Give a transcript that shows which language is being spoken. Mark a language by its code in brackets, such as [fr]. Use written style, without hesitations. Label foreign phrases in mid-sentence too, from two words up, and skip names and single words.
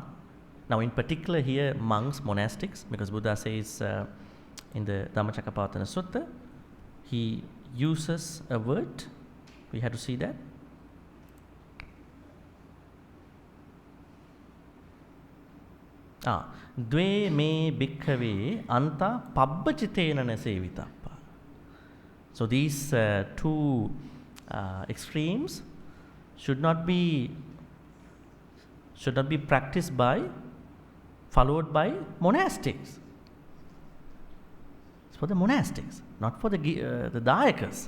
[en] Now, in particular here, monks, monastics, because Buddha says in the Dhammacakkappavattana Sutta, he uses a word. We have to see that. [pi] Dve me bhikkhave anta pabbacitena na sevitappa. [en] So these two extremes should not be practiced followed by monastics. It's for the monastics, not for the dayakas.